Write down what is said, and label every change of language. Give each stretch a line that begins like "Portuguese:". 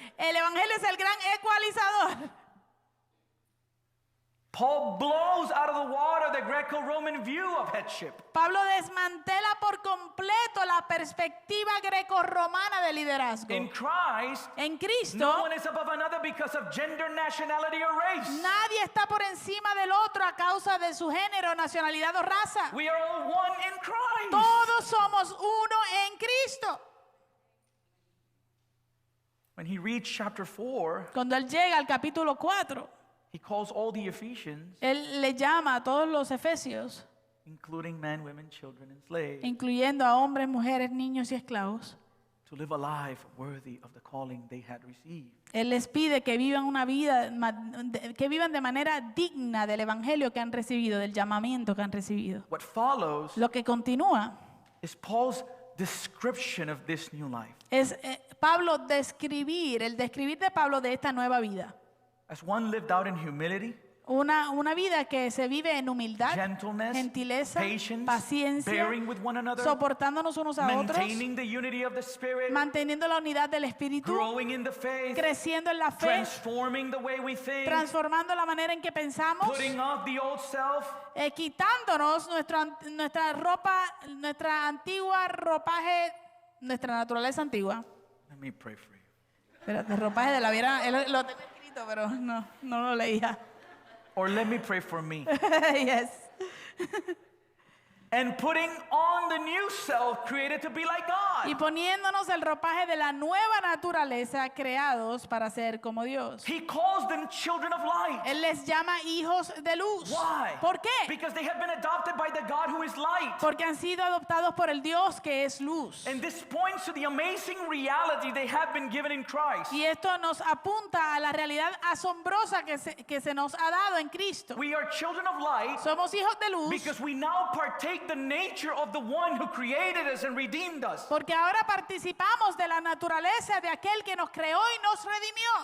Spanish: El Evangelio es el gran ecualizador.
English: Paul blows out of the water the Greco-Roman view of headship.
Spanish: Pablo desmantela por completo la perspectiva grecorromana de liderazgo.
English: In Christ,
Spanish: En Cristo,
English: no one is above another because of gender, nationality, or race.
Spanish: nadie está por encima del otro a causa de su género, nacionalidad o raza.
English: We are all one in Christ.
Spanish: Todos somos uno en Cristo.
English: When he reads chapter 4,
Spanish: Cuando él llega al capítulo 4,
English: he calls all the Ephesians,
Spanish: él le llama a todos los efesios,
English: including men, women, children, and slaves,
Spanish: incluyendo a hombres, mujeres, niños y esclavos.
English: to live a life worthy of the calling they had received.
Spanish: Él les pide que vivan una vida, que vivan de manera digna del evangelio que han recibido, del llamamiento que han recibido.
English: What follows
Spanish: Lo que continúa
English: is Paul's description of this new life.
Spanish: es el describir de Pablo de esta nueva vida.
English: As one lived out in humility,
Spanish: Una vida que se vive en humildad,
English: gentleness,
Spanish: gentileza,
English: patience,
Spanish: paciencia,
English: bearing with one another,
Spanish: soportándonos unos a otros,
English: maintaining the unity of the Spirit,
Spanish: manteniendo la unidad del Espíritu,
English: growing in the faith,
Spanish: creciendo en la fe,
English: transforming the way we think,
Spanish: transformando la manera en que pensamos,
English: putting off the old self,
Spanish: quitándonos nuestra ropa, nuestra antigua ropaje, nuestra naturaleza antigua.
English: Let me pray for you.
Spanish: Espérate, ropaje de la viera, lo tengo escrito, pero no lo leía.
English: Or let me pray for me. Yes. And putting on the new self created to be like
Spanish: Y
English: God.
Spanish: poniéndonos el ropaje de la nueva naturaleza, creados para ser como Dios.
English: He calls them children of light.
Spanish: Él les llama hijos de luz.
English: Why?
Spanish: ¿Por qué?
English: Because they have been adopted by the God who is light.
Spanish: Porque han sido adoptados por el Dios que es luz.
English: And this points to the amazing reality they have been given in Christ.
Spanish: Y esto nos apunta a la realidad asombrosa que se nos ha dado en Cristo.
English: We are children of light
Spanish: Somos hijos de luz
English: because we now partake the nature of the one who created us and redeemed us.
Spanish: porque ahora participamos de la naturaleza de aquel que nos creó y nos redimió.